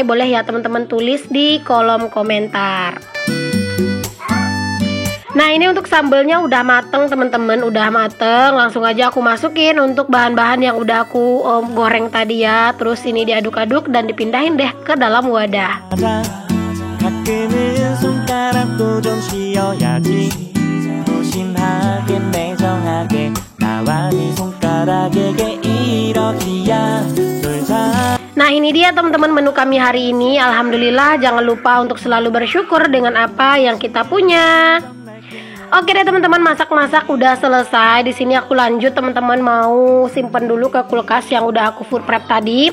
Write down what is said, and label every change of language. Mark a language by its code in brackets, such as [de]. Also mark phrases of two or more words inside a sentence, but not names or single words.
[id] Boleh ya teman-teman tulis di kolom komentar. Nah ini untuk sambelnya udah mateng teman-teman, udah mateng. Langsung aja aku masukin untuk bahan-bahan yang udah aku goreng tadi ya. Terus ini diaduk-aduk dan dipindahin deh ke dalam wadah. [ko] 가끔은 손가락도 좀 쉬어야지 무심하게 매정하게 나와 네 손가락에게 이렇게야 [id] Nah ini dia teman-teman menu kami hari ini. Alhamdulillah, jangan lupa untuk selalu bersyukur dengan apa yang kita punya. Oke deh teman-teman, masak-masak udah selesai. Di sini aku lanjut teman-teman, mau simpen dulu ke kulkas yang udah aku [en] food prep [id] tadi.